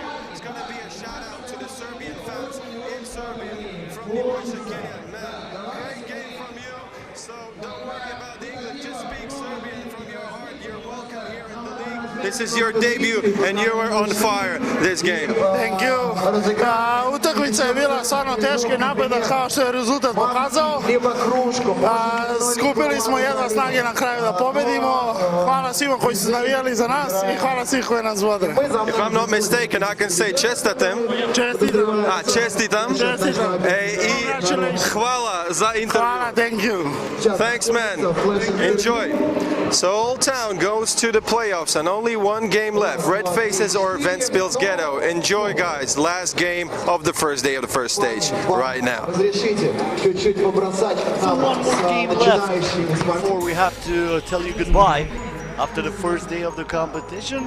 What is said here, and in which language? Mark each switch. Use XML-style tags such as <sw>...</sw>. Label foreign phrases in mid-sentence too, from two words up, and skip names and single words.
<en>It's going to be a shout out to the Serbian fans in Serbia from Ljubljana, Kenya. Man, great game from you. So don't worry about the English, just speak Serbian from your heart. You're welcome here in the league. This is your debut and you were on fire this game. Thank you.</en> <sr>Utakmica je bila stvarno teška i napredak kao što je rezultat pokazao. Skupili smo jedva snage na kraju da pobedimo. Hvala svima koji su navijali za nas i hvala svih koji nas vode.</sr> <en>If I'm not mistaken, I can say čestitam.</en> <sr>Čestitam. Čestitam. I hvala za intervju. Hvala,</sr> <en>thank you. Thanks, man. Enjoy. So Old Town goes to the playoffs and only one game left. Red Faces or Ventspils Ghetto. Enjoy, guys. Last game of the first day of the first stage right now. So one more game left before we have to tell you goodbye after the first day of the competition.</en>